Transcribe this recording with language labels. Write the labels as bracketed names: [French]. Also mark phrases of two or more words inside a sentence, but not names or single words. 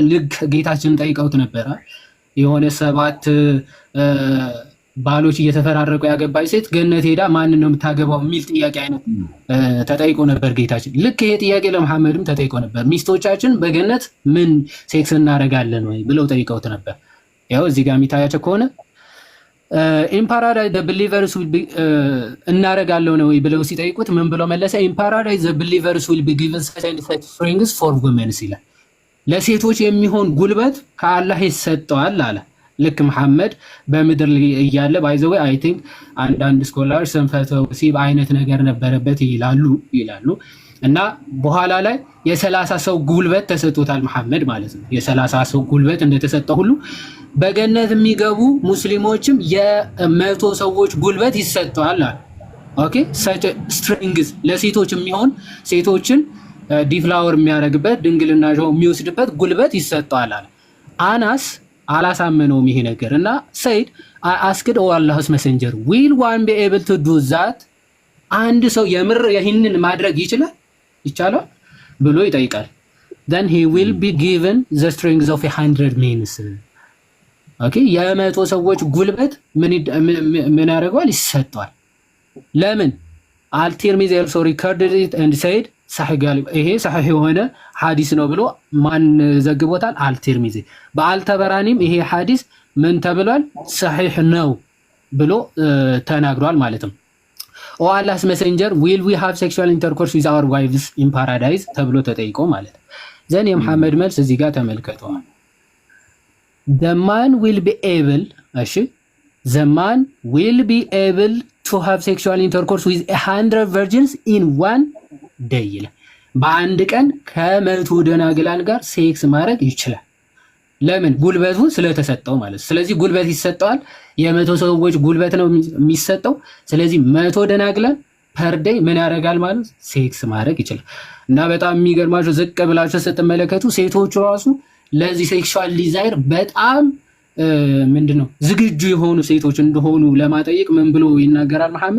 [Amharic] ልክ ጌታችን ጠይቀውት ነበር። የሆነ 7 ባሎች እየተፈራረቁ ያገባች ሴት ገነት ሄዳ ማንን ነው የምታገባው የሚል ጥያቄ አይነት ተጠይቆ ነበር ጌታችን። ልክ ይሄ ጥያቄ ለመሐመድም ተጠይቆ ነበር። ሚስቶቻችን በገነት ምን ሴክስ እናደርጋለን ወይ ብለው ጠይቀውት ነበር። ያው እዚህ ጋር የሚታያቸው ከሆነ [English] in paradise the believers will be [Amharic] እናደርጋለሁ ነው ብለው ሲጠይቁት ምን ብለው መለሰ? [English] in paradise the believers will be given such springs for women [Amharic] ይላል። ለሴቶች የሚሆን ጉልበት ከአላህ ይሰጠዋል አለ። ልክ መሐመድ በምድር እያለ [English] by the way I think [Amharic] አንዳንድ ስኮላርስ ሰንፈተ ወሲብ አይነት ነገር ነበረበት ይላሉ እና በኋላ ላይ የ30 ሰው ጉልበት ተሰጥቶታል መሐመድ ማለት ነው። የ30 ሰው ጉልበት እንደተሰጠ ሁሉ በገነት የሚገቡ ሙስሊሞችም የ100 ሰዎች ጉልበት ይሰጣል። [English] okay such strings [Amharic] ለሴቶች የሚሆን ሴቶችን ዲፍላወር የሚያደርግበት ድንግልናቸው የሚወስድበት ጉልበት ይሰጣል አለ። አናስ አላሳመነውም ይሄ ነገር እና [English] said asked Allah's messenger will one be able to do that [Amharic] አንድ ሰው የምር ይህንን ማድረግ ይቻላል ብሎ ይጠይቃል። [English] then he will be given the strength of 100 men። [Amharic] ኦኬ የ100 ሰዎች ጉልበት ምን ያደርገዋል? ይሰጣል። ለምን አልቲርሚዚ [English] also recorded it and said [Arabic] صحيح قال [Amharic] ይሄ صحيح የሆነ ሐዲስ ነው ብሎ ማን ዘግቦታል? አልቲርሚዚ። በአልተበራኒም ይሄ ሐዲስ ምን ተብሏል? صحيح ነው ብሎ ተናግሯል ማለት ነው። [English] O Allah's messenger will we have sexual intercourse with our wives in paradise [Amharic] ተብሎ ተጠይቆ ማለት ነው። ዘን የመሐመድ መልስ እዚህ ጋር ተመልከተዋል። [English] the man will be able the man will be able to have sexual intercourse with 100 virgins in one day [Amharic] ይላል። በአንድ ቀን ከ100 ደናግላን ጋር ሴክስ ማድረግ ይችላል። ለምን? ጉልበቱ ስለተሰጠው ማለት። ስለዚህ ጉልበት ይሰጠዋል። የ100 ሰዎች ጉልበት ነው የሚሰጠው። ስለዚህ 100 ደናግለን ፐርዴይ ምን ያደርጋል ማለት ሴክስ ማድረግ ይችላል። እና በጣም የሚገርማቸው ዝቅ ብላቸው ስትመለከቱ ሴቶቹ ራሱ ለዚህ ሴክሹዋል ዲዛይር በጣም ምንድነው ዝግጁ የሆኑ ሴቶች እንደሆኑ ለማጠየቅ ምን ብሎ ይናገራል መሐመድ?